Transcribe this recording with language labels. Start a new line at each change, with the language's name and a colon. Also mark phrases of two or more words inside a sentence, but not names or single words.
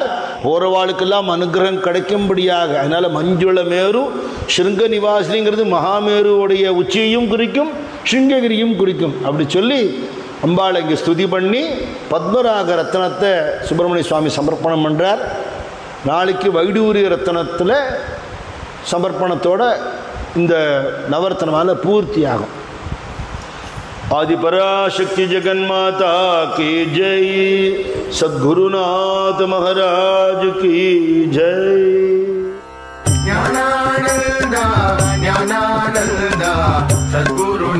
Tamil: போகிறவாளுக்கெல்லாம் அனுகிரகம் கிடைக்கும்படியாக. அதனால் மஞ்சுள மேரு ஸ்ருங்க நிவாசினிங்கிறது மகாமேருவோடைய உச்சியையும் குறிக்கும், சிங்ககிரியும் குறிக்கும். அப்படி சொல்லி அம்பாளை இங்கே ஸ்துதி பண்ணி பத்மராக ரத்னத்தை சுப்பிரமணிய சுவாமி சமர்ப்பணம் பண்ணுறார். நாளைக்கு வைடூரிய ரத்னத்தில் சமர்ப்பணத்தோட இந்த நவரத்னமால பூர்த்தி ஆகும்.
Hindi: आदिपराशक्ति जगन्माता की जय, सद्गुरुनाथ महाराज की जय। ज्ञानानंदा ज्ञानानंदा सद्गुरु